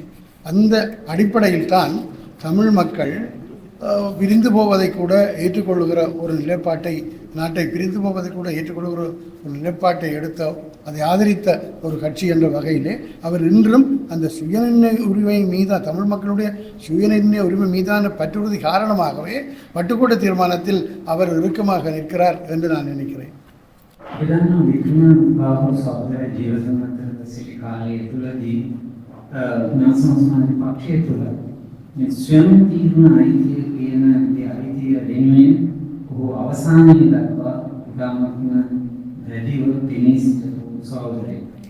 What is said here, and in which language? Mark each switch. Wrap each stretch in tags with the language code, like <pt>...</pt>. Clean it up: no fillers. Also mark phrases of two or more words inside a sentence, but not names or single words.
<ta>அந்த அடிப்படையில் தான் தமிழ் மக்கள் பிரிந்து போவதை கூட ஏற்றுக்கொள்ளுகிற ஒரு நிலைப்பாட்டை, நாட்டை பிரிந்து போவதை கூட ஏற்றுக்கொள்ளுகிற ஒரு நிலைப்பாட்டை எடுத்த, அதை ஆதரித்த ஒரு கட்சி என்ற வகையிலே அவர் இன்றும் அந்த சுயநிர்ணய உரிமை மீதான, தமிழ் மக்களுடைய சுயநிர்ணய உரிமை மீதான பற்றுறுதி காரணமாகவே வட்டுக்கோட்டை தீர்மானத்தில் அவர் இறுக்கமாக நிற்கிறார் என்று நான் நினைக்கிறேன்.</ta> <si>ස්වයං තීරණ අයිතිය කියන අයිතිය වෙනුවෙන් ඔහු අවසානයේ දක්වා ඉතාමත්ම දැඩිව පෙනී සිටින සහෝදරයෙක්.</si>